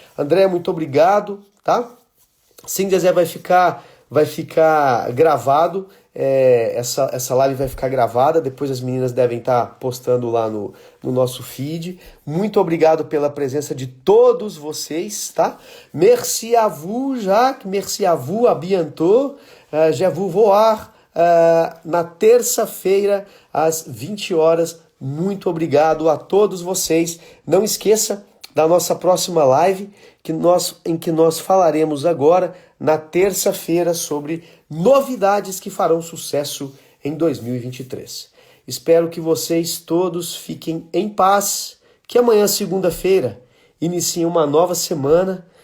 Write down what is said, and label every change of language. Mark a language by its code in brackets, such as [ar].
[pt] André, muito obrigado, tá? Sim, Zezé, vai ficar gravado, essa live vai ficar gravada, depois as meninas devem estar postando lá no nosso feed. Muito obrigado pela presença de todos vocês, tá? [fr] Merci à vous, Jacques, merci à vous, à bientôt, je vous voir [pt] na terça-feira às 20 horas. Muito obrigado a todos vocês. Não esqueça da nossa próxima live, em que nós falaremos agora, na terça-feira, sobre novidades que farão sucesso em 2023. Espero que vocês todos fiquem em paz, que amanhã, segunda-feira, inicie uma nova semana,